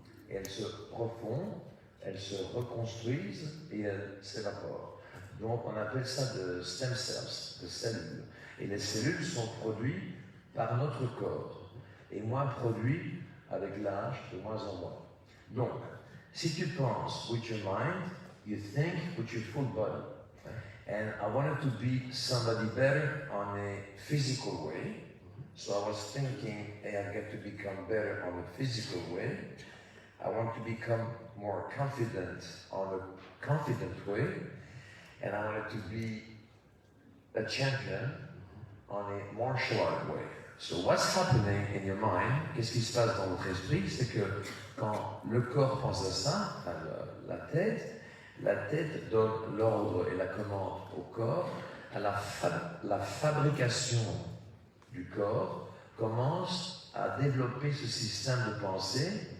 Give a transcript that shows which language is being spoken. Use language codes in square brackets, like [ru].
[fr] Et elles se refondent, elles se reconstruisent et elles s'évaporent. Donc on appelle ça de stem cells, de cellules. Et les cellules sont produites par notre corps, et moins produites avec l'âge, de moins en moins. Donc, [en] si tu penses with your mind, you think with your full body. And I wanted to be somebody better on a physical way. So I was thinking, hey, I get to become better on a physical way. I want to become more confident on a confident way. And I wanted to be a champion on a martial art way. [fr] So what's happening in your mind, qu'est-ce qui se passe dans votre esprit, c'est que quand le corps pense à ça, enfin, la tête donne l'ordre et la commande au corps, à la fabrication du corps commence à développer ce système de pensée